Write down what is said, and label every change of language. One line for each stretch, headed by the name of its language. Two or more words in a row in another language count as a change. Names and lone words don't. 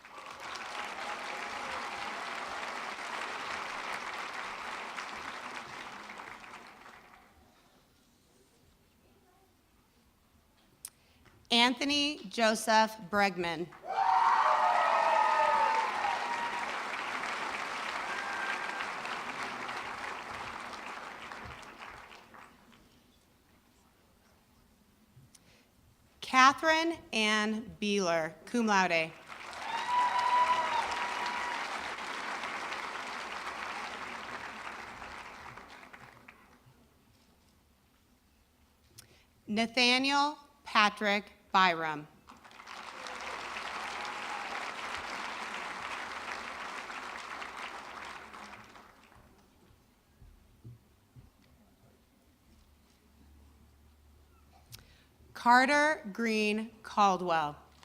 English: Anthony Joseph Bregman. Catherine Ann Beeler,
Latin: cum laude.
English: Nathaniel Patrick Byram. Carter Green Caldwell.